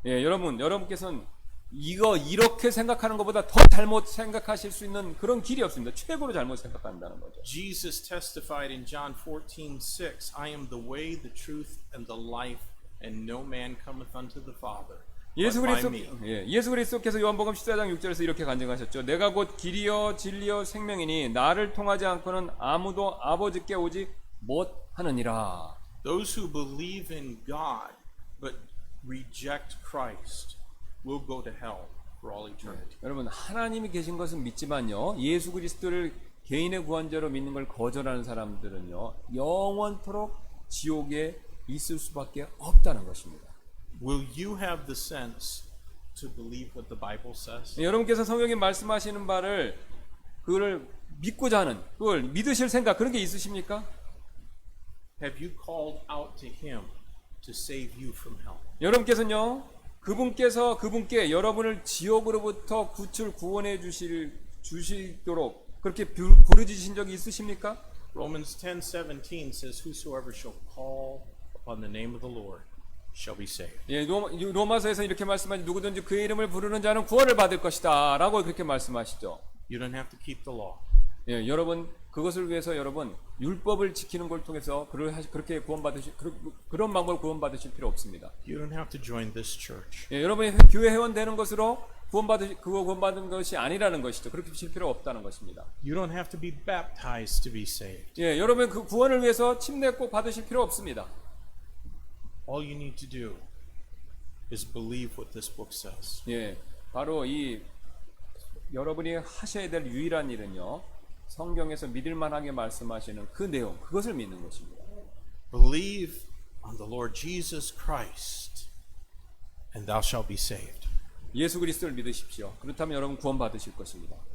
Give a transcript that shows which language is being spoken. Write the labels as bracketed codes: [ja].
[ko] 예, 여러분께서는 이렇게 생각하는 것보다 더 잘못 생각하실 수 있는 그런 길이 없습니다. 최고로 잘못 생각한다는 거죠. [en] Jesus testified in John 14:6, "I am the way, the truth, and the life, and no man cometh unto the Father but by me." [ko] 예수 그리스도께서 요한복음 14장 6절에서 이렇게 간증하셨죠. 내가 곧 길이요 진리요 생명이니 나를 통하지 않고는 아무도 아버지께 오지 못하느니라. [en] Those who believe in God but reject Christ will go to hell for all eternity. [ko] 여러분, 하나님이 계신 것은 믿지만요 예수 그리스도를 개인의 구원자로 믿는 걸 거절하는 사람들은요 영원토록 지옥에 있을 수밖에 없다는 것입니다. [en] Will you have the sense to believe what the Bible says? [ko] 여러분께서 성경에 말씀하시는 바를 그걸 믿고자 하는, 그걸 믿으실 생각 그런 게 있으십니까? [en] Have you called out to Him to save you from hell? [ko] 여러분께서는요 그분께 여러분을 지옥으로부터 구원해 주시도록 그렇게 부르짖으신 적이 있으십니까? [en] Romans 10:17 says, "Whosoever shall call upon the name of the Lord shall be saved." [ko] 예, 로마서에서 이렇게 말씀하지, 누구든지 그의 이름을 부르는 자는 구원을 받을 것이다 라고 그렇게 말씀하시죠. [en] You don't have to keep the law. [ko] 예, 여러분 그것을 위해서 여러분 율법을 지키는 걸 통해서 그렇게 그런 방법을 구원받으실 필요 없습니다. [en] You don't have to join this church. [ko] 예, 여러분이 교회 회원 되는 것으로 구원받은 것이 아니라는 것이죠. 그렇게 하실 필요 없다는 것입니다. [en] You don't have to be baptized to be saved. [ko] 예, 여러분 그 구원을 위해서 침례 꼭 받으실 필요 없습니다. [en] All you need to do is believe what this book says. [ko] 예, 바로 이 여러분이 하셔야 될 유일한 일은요, 성경에서 믿을만하게 말씀하시는 그 내용, 그것을 믿는 것입니다. [en] Believe on the Lord Jesus Christ, and thou shalt be saved. [ko] 예수 그리스도를 믿으십시오. 그렇다면 여러분 구원 받으실 것입니다.